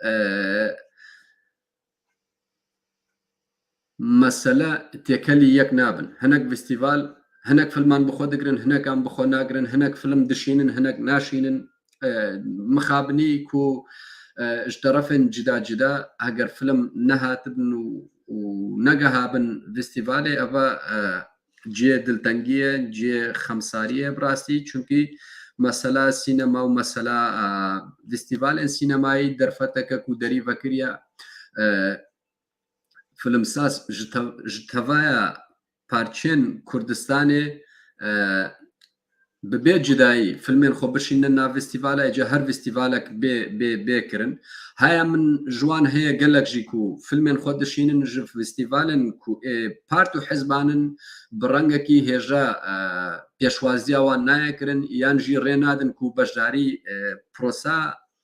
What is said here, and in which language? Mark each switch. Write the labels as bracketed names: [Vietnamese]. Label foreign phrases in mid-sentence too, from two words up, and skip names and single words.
[Kurdish] مەسەلە تێکەلی یەک نابن هەنێک فستیڤال هەنێک فیلمان بخۆ دەگرن هەنێکان بخۆ ناگرن هەنێک فیلم دشینن هەنێک ناشینن مخابنی و اشترفن جدا جدا ئەگەر فیلم نەهاتبن و نەگەهابن فستیڤالێ ئەڤە جێ دڵتەنگیە جێ خەمساریە بڕاستی چونکی مەسەلا سینەما و مەسەلا فستیڤالێن سینەمایی دەرفەتەکە و دەریڤەکریە فیلمساز ji tevaya parçên Kurdistanê bi bê cidayî filmên xwe bişînin nav festîvala êce her festîvalek bêkirin. Heya min ji wan heye gelek jî ku filmên xwe dişînin ji festîvalên ku part û hizbanin bi rengekî hêja pêşwaziya wan nayekirin yan jî rê nadin ku beşdarî prosa